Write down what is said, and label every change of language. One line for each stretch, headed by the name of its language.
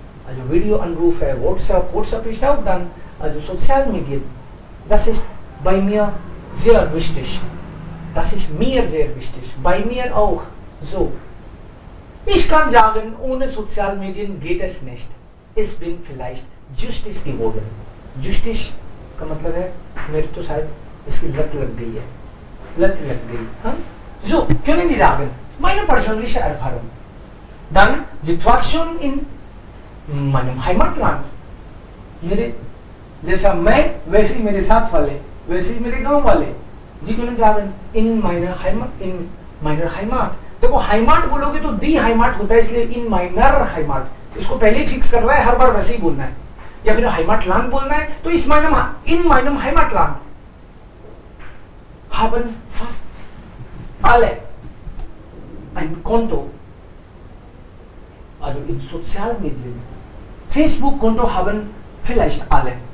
German: Also Videoanrufe, WhatsApp ist auch dann, also Sozialmedien. Das ist bei mir sehr wichtig. Das ist mir sehr wichtig. Bei mir auch. So. Ich kann sagen, ohne Sozialmedien geht es nicht. Ich bin vielleicht Justice geworden.
Hindi: Justice का मतलब है मेरे तो शायद इसकी लत लग गई है, लत लग गई, हाँ?
German: So, können Sie sagen, meine persönliche Erfahrung. Dann Situation in meinem Heimatland.
Hindi: मेरे जैसा मैं वैसे ही मेरे साथ वाले, वैसे ही मेरे गांव वाले.
German: Sie können sagen, in meiner Heimat.
Hindi: देखो Heimat बोलोगे तो
German: die Heimat
Hindi: होता है, इसलिए
German: in meiner Heimat.
Hindi: इसको पहले ही फिक्स करना है, हर बार वैसे ही बोलना है. या फिर Heimatland बोलना है, तो
German: in meinem Heimatland haben fast alle ein Konto. Also in Sozialmedien. Facebook-Konto haben vielleicht alle.